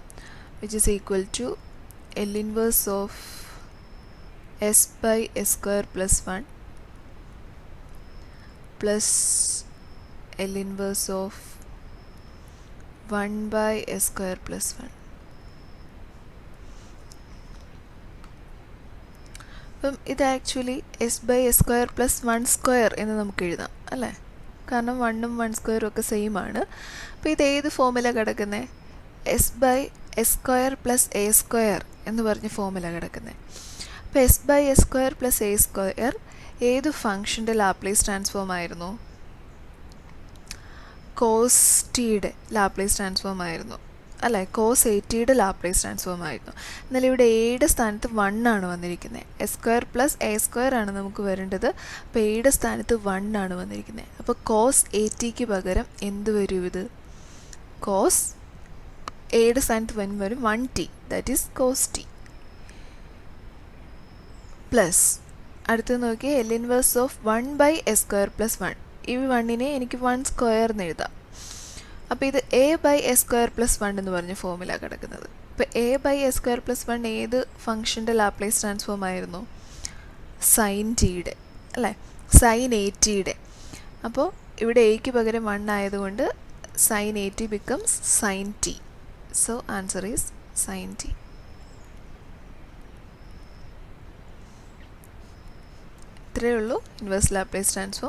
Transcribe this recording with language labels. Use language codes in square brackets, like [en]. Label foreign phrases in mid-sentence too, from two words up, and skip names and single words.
[en] which is equal to L inverse of s/s²+1 plus L inverse of 1/s²+1. [ml] അപ്പം ഇത് ആക്ച്വലി s/s²+1² എന്ന് നമുക്ക് എഴുതാം അല്ലേ? കാരണം 1ഉം 1² ഒക്കെ സെയിം ആണ്. അപ്പോൾ ഇത് ഏത് ഫോമിലാണ് കിടക്കുന്നത്? s/s²+a² എന്ന് പറഞ്ഞ ഫോമിലാണ് കിടക്കുന്നത്. അപ്പോൾ s/s²+a² ഏത് ഫംഗ്ഷൻ്റെ [en] Laplace transform [ml] ആയിരുന്നു? കോസ് ടിയുടെ [en] Laplace transform [ml] ആയിരുന്നു അല്ലേ? കോസ് ATയുടെ [en] Laplace transform [ml] ആയിരുന്നു. എന്നാൽ ഇവിടെ എയുടെ സ്ഥാനത്ത് 1 ആണ് വന്നിരിക്കുന്നത്. s²+a² ആണ് നമുക്ക് വരേണ്ടത്. അപ്പോൾ എയുടെ സ്ഥാനത്ത് 1 ആണ് വന്നിരിക്കുന്നത്. അപ്പോൾ കോസ് ATക്ക് പകരം എന്ത് വരും? ഇത് കോസ് എയുടെ സ്ഥാനത്ത് വരും 1t, [en] that is cos t. [ml] പ്ലസ് അടുത്ത് നോക്കിയാൽ [en] L inverse of [ml] 1/s²+1. ഈ 1നെ എനിക്ക് 1² എന്ന് എഴുതാം. അപ്പോൾ ഇത് a/s²+1 എന്ന് പറഞ്ഞ ഫോമിലാണ് കിടക്കുന്നത്. ഇപ്പോൾ a/s²+1 ഏത് ഫംഗ്ഷൻ്റെ [en] Laplace transform [ml] ആയിരുന്നു? സൈൻ ടിയുടെ അല്ലേ? സൈൻ ATയുടെ. അപ്പോൾ ഇവിടെ എക്ക് പകരം 1 ആയതുകൊണ്ട് [en] sine AT becomes sine t. So answer is sine t. [ml] ഇത്രയേ ഉള്ളൂ [en] inverse Laplace transform.